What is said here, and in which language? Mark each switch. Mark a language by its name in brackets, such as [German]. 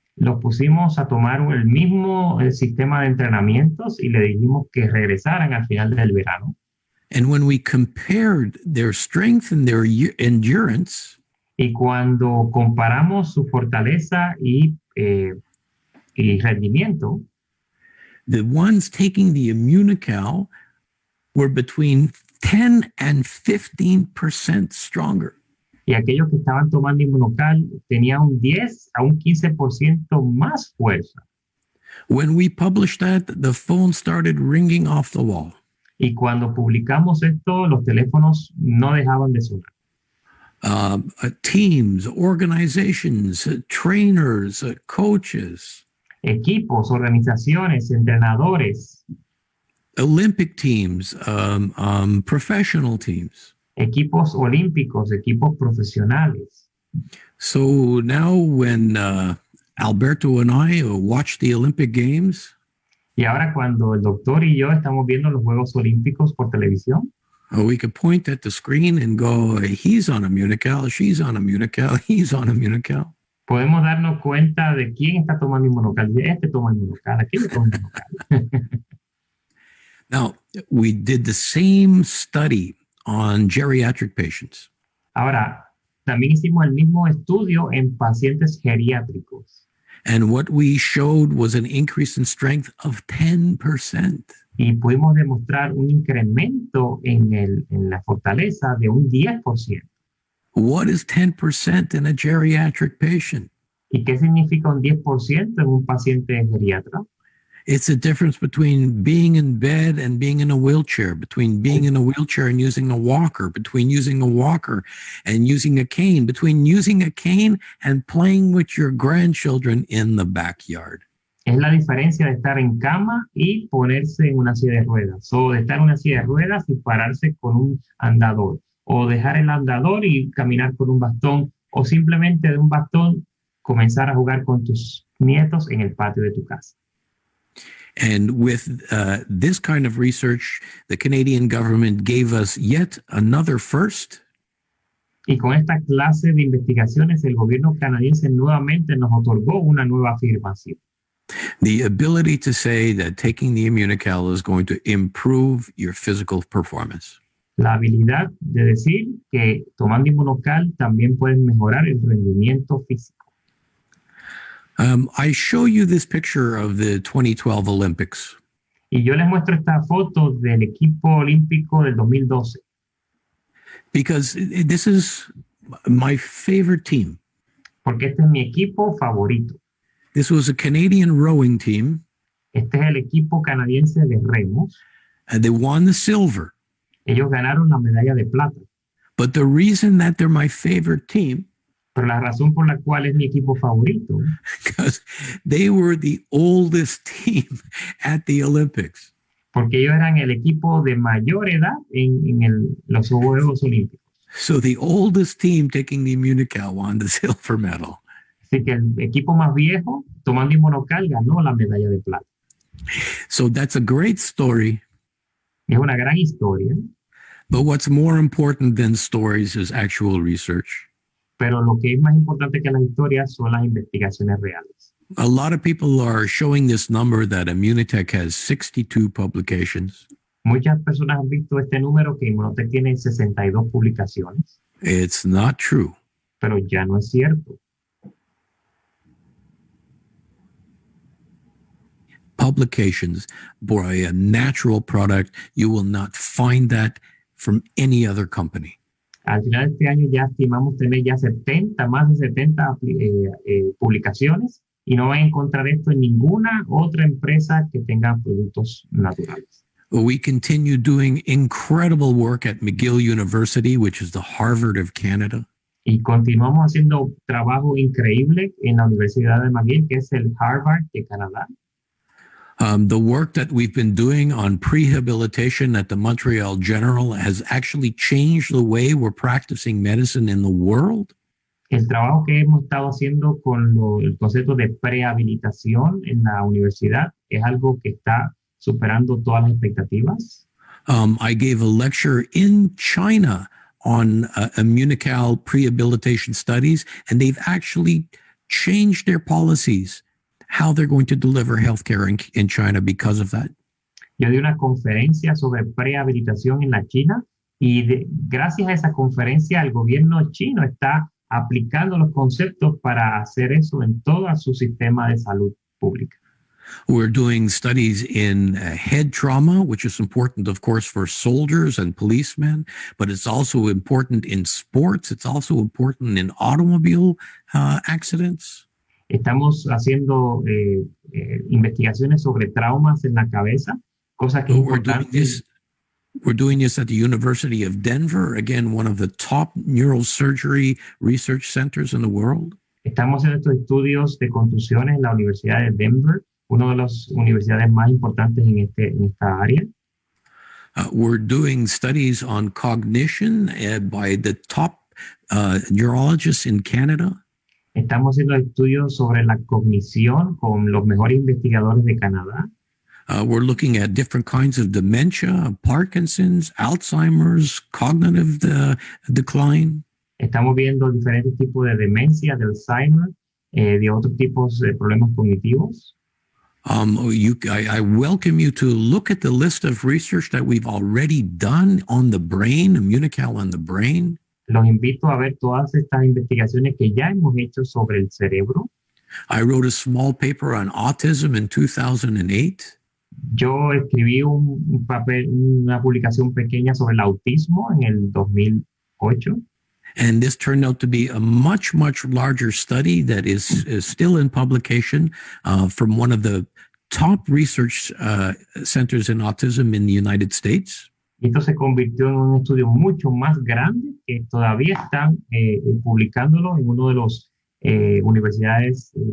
[Spanish] Los pusimos a tomar el mismo sistema de entrenamientos y le dijimos que regresaran al final del verano. [English] And when we compared their strength and their endurance, [Spanish] y cuando comparamos su fortaleza y rendimiento, [English] the ones taking the Immunocal were between 10 and 15% stronger. [Spanish] Y aquellos que estaban tomando Immunocal tenían un 10 a un 15% más fuerza. [English] When we published that, the phone started ringing off the wall. [Spanish] Y cuando publicamos esto, los teléfonos no dejaban de sonar. [English] Teams, organizations, trainers, coaches. [Spanish] Equipos, organizaciones, entrenadores. [English] Olympic teams, professional teams. [Spanish] Equipos olímpicos, equipos profesionales. [English] So now when Alberto and I watch the Olympic Games, [Spanish] y ahora cuando el doctor y yo estamos viendo los Juegos Olímpicos por televisión, [English] we could point at the screen and go, he's on Immunocal, she's on Immunocal, he's on Immunocal. [Spanish] Podemos darnos cuenta de quién está tomando Immunocal. Este toma Immunocal, aquel toma Immunocal. [English] Now, we did the same study on geriatric patients. [Spanish] Ahora, también hicimos el mismo estudio en pacientes geriátricos. [English] And what we showed was an increase in strength of 10%. [Spanish] Y pudimos demostrar un incremento en la fortaleza de un 10%. [English] What is 10% in a geriatric patient? [Spanish] ¿Y qué significa un 10% en un paciente geriatra? [English] It's a difference between being in bed and being in a wheelchair, between being in a wheelchair and using a walker, between using a walker and using a cane, between using a cane and playing with your grandchildren in the backyard. [Spanish] Es la diferencia de estar en cama y ponerse en una silla de ruedas, o de estar en una silla de ruedas y pararse con un andador, o dejar el andador y caminar con un bastón, o simplemente de un bastón comenzar a jugar con tus nietos en el patio de tu casa. [English] And with this kind of research, the Canadian government gave us yet another first. [Spanish] Y con esta clase de investigaciones, el gobierno canadiense nuevamente nos otorgó una nueva afirmación. [English] The ability to say that taking the immunocal is going to improve your physical performance. [Spanish] La habilidad de decir que tomando inmunocal también pueden mejorar el rendimiento físico. [English] I show you this picture of the 2012 Olympics. [Spanish] Y yo les muestro esta foto del equipo olímpico del 2012. [English] Because this is my favorite team. [Spanish] Porque este es mi equipo favorito. [English] This was a Canadian rowing team. [Spanish] Este es el equipo canadiense de remos. [English] And they won the silver. [Spanish] Ellos ganaron la medalla de plata. [English] But the reason that they're my favorite team, [Spanish] pero la razón por la cual es mi equipo favorito, [English] because they were the oldest team at the Olympics. [Spanish] Porque ellos eran el equipo de mayor edad en los Juegos Olímpicos. [English] So the oldest team taking the immunocal won the silver medal. [Spanish] Así que el equipo más viejo, tomando inmunocal, ganó la medalla de plata. [English] So that's a great story. [Spanish] Es una gran historia. [English] But what's more important than stories is actual research. [Spanish] Pero lo que es más importante que las historias son las investigaciones reales. [English] A lot of people are showing this number that Immunotech has 62 publications. [Spanish] Muchas personas han visto este número que Immunotech tiene 62 publicaciones. [English] It's not true. [Spanish] Pero ya no es cierto. [English] Publications for a natural product, you will not find that from any other company. [Spanish] Al final de este año ya estimamos tener ya más de 70 publicaciones y no van a encontrar esto en ninguna otra empresa que tenga productos naturales. [English] We continue doing incredible work at McGill University, which is the Harvard of Canada. [Spanish] Y continuamos haciendo trabajo increíble en la Universidad de McGill, que es el Harvard de Canadá. [English] The work that we've been doing on prehabilitation at the Montreal General has actually changed the way we're practicing medicine in the world. [Spanish] El trabajo que hemos estado haciendo con el concepto de prehabilitación en la universidad es algo que está superando todas las expectativas. [English] I gave a lecture in China on immunocal prehabilitation studies, and they've actually changed their policies, how they're going to deliver healthcare in China because of that. [Spanish] Yo di una conferencia sobre prehabilitación en la China y gracias a esa conferencia el gobierno chino está aplicando los conceptos para hacer eso en todo su sistema de salud pública. [English] We're doing studies in head trauma, which is important, of course, for soldiers and policemen, but it's also important in sports. It's also important in automobile accidents. [Spanish] Estamos haciendo investigaciones sobre traumas en la cabeza, cosas que [English] We're doing this at the University of Denver, again, one of the top neurosurgery research centers in the world. [Spanish] Estamos haciendo estos estudios de contusiones en la Universidad de Denver, una de las universidades más importantes en esta área. [English] We're doing studies on cognition by the top neurologists in Canada. [Spanish] Estamos haciendo estudios sobre la cognición con los mejores investigadores de Canadá. [English] We're looking at different kinds of dementia, Parkinson's, Alzheimer's, cognitive decline. [Spanish] Estamos viendo diferentes tipos de demencia, de Alzheimer, de otros tipos de problemas cognitivos. [English] I welcome you to look at the list of research that we've already done on the brain, immunocal on the brain. [Spanish] Los invito a ver todas estas investigaciones que ya hemos hecho sobre el cerebro. [English] I wrote a small paper on autism in 2008. [Spanish] Yo escribí una publicación pequeña sobre el autismo en el 2008. [English] And this turned out to be a much, much larger study that is still in publication from one of the top research centers in autism in the United States. [Spanish] Esto se convirtió en un estudio mucho más grande que todavía están publicándolo en uno de los universidades